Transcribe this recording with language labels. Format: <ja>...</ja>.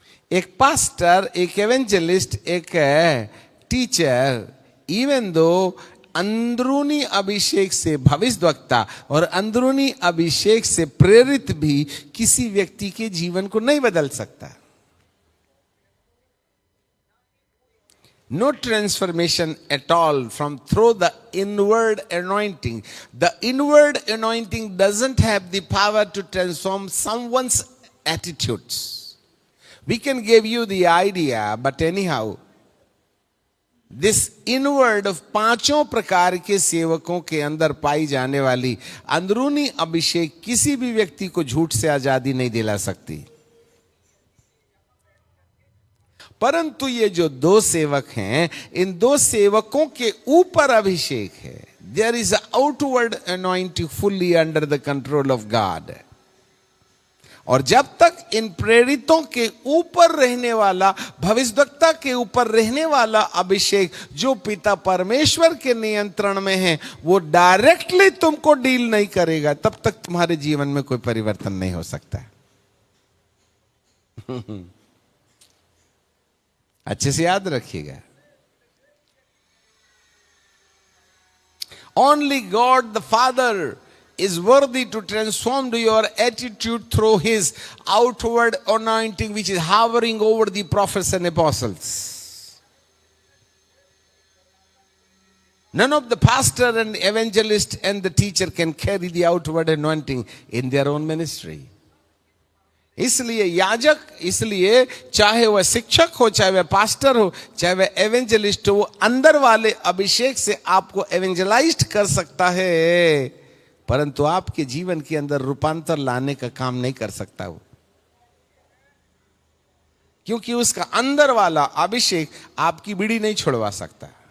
<hi>एक पास्टर, एक एवेंजलिस्ट, एक टीचर, इवन दो अंदरूनी अभिषेक से भविष्यद्वक्ता और अंदरूनी अभिषेक से प्रेरित भी किसी व्यक्ति के जीवन को नहीं बदल सकता।</hi> <en>No transformation at all from through the inward anointing. The inward anointing doesn't have the power to transform someone's attitudes. We can give you the idea, but anyhow, this inward of</en> <hi>5 प्रकार के सेवकों के अंदर पाई जाने वाली अंदरूनी अभिषेक किसी भी व्यक्ति को झूठ से आजादी नहीं दिला सकती। परंतु ये जो 2 सेवक हैं, इन 2 सेवकों के ऊपर अभिषेक है।</hi> <en>There is outward anointing fully under the control of God.</en> <hi>और जब तक इन प्रेरितों के ऊपर रहने वाला, भविष्यद्वक्ता के ऊपर रहने वाला अभिषेक जो पिता परमेश्वर के नियंत्रण में है, वो डायरेक्टली तुमको डील नहीं करेगा, तब तक तुम्हारे जीवन में कोई परिवर्तन नहीं हो सकता। अच्छे से याद रखिएगा,</hi> <en>Only God the father is worthy to transform your attitude through his outward anointing, which is hovering over the prophets and apostles. None of the pastor and evangelist and the teacher can carry the outward anointing in their own ministry.</en> <hi>इसलिए याजक, इसलिए चाहे वह शिक्षक हो, चाहे वह pastor हो, चाहे वह एवेंजलिस्ट हो, वो अंदर वाले अभिषेक से आपको एवेंजलाइज्ड कर सकता है, परंतु आपके जीवन के अंदर रूपांतर लाने का काम नहीं कर सकता वो, क्योंकि उसका अंदर वाला अभिषेक आपकी बीड़ी नहीं छुड़वा सकता।</hi>